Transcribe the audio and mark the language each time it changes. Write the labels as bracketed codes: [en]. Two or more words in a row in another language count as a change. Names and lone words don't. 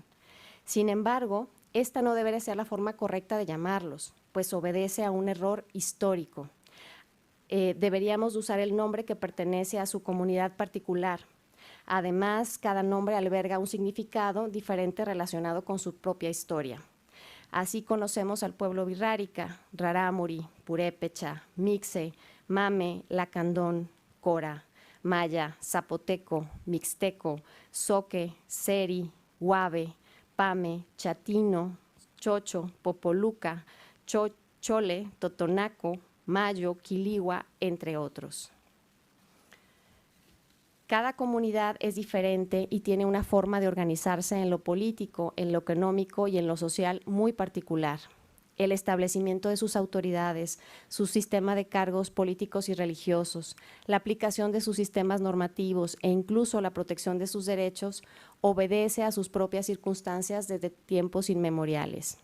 [es] Sin embargo, esta no debería ser la forma correcta de llamarlos, pues obedece a un error histórico. Deberíamos usar el nombre que pertenece a su comunidad particular. Además, cada nombre alberga un significado diferente relacionado con su propia historia. Así conocemos al pueblo Wixárika, Rarámuri, Purépecha, Mixe, Mame, Lacandón, Cora, Maya, Zapoteco, Mixteco, Zoque, Seri, Guave, Pame, Chatino, Chocho, Popoluca, Chole, Totonaco, Mayo, Quiligua, entre otros. Cada comunidad es diferente y tiene una forma de organizarse en lo político, en lo económico y en lo social muy particular. El establecimiento de sus autoridades, su sistema de cargos políticos y religiosos, la aplicación de sus sistemas normativos e incluso la protección de sus derechos obedece a sus propias circunstancias desde tiempos inmemoriales.